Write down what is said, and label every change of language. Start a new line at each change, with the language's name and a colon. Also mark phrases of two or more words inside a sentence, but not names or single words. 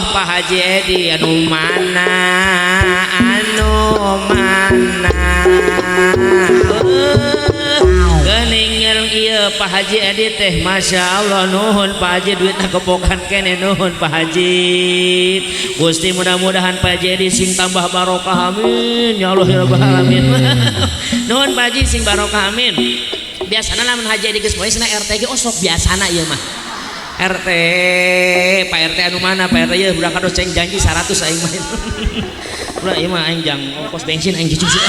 Sundanese: Pak Haji Edi anu mana geuning ieu Pak Haji Edi teh
Arabic: Masya Allah
Sundanese: nuhun Pak Haji duitna kepokan kene nuhun Pak Haji. Gusti mudah-mudahan Pak Haji Edi sing tambah barokah
Arabic: amin ya Allah ya rabbal alamin.
Sundanese: Nuhun Pak Haji sing barokah amin. Biasana lamun Haji Edi geus poe cenah RT ge osok biasana ieu mah. RT Pak RT anu mana Pak RT ye budak kados ceng janji 100 aing mah. Ulah ieu mah aing jang ongkos bensin aing cuci sih.